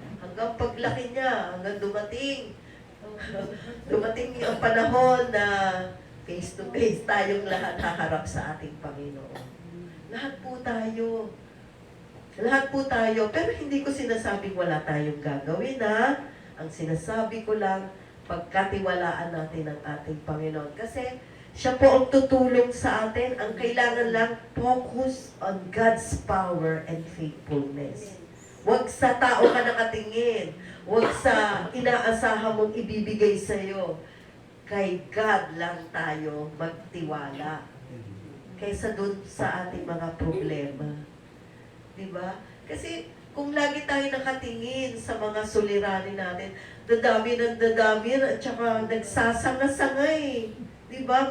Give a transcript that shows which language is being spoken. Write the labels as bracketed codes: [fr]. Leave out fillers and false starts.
[tl] Hanggang paglaki niya, hanggang dumating ang panahon na [en] face to face [tl] tayong lahat haharap sa ating Panginoon. Lahat po tayo. Lahat po tayo. Pero hindi ko sinasabing wala tayong gagawin, ha? Ang sinasabi ko lang, pagkatiwalaan natin ang ating Panginoon. Kasi siya po ang tutulong sa atin. Ang kailangan lang, [en] focus on God's power and faithfulness. [tl] Huwag sa tao ka nakatingin. Huwag sa inaasahan mong ibibigay sa'yo. Kay God lang tayo magtiwala. Kaysa dun sa ating mga problema. Diba? Kasi kung lagi tayo nakatingin sa mga suliranin natin, dadami at saka nagsasanga-sangay. Diba?